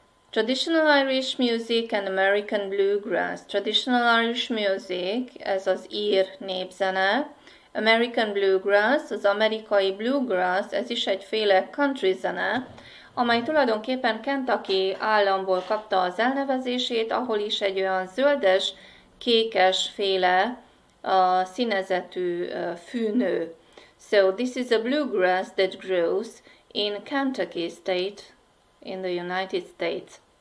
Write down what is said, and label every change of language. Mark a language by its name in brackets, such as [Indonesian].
[English] Traditional Irish music and American bluegrass. Traditional Irish music, [Hungarian] ez az ír népzene. [English] American bluegrass, [Hungarian] az amerikai bluegrass, ez is egyféle country zene, amely tulajdonképpen Kentucky államból kapta az elnevezését, ahol is egy olyan zöldes, kékes féle színezetű fűnő. [English] So this is a bluegrass that grows in Kentucky state in the United States.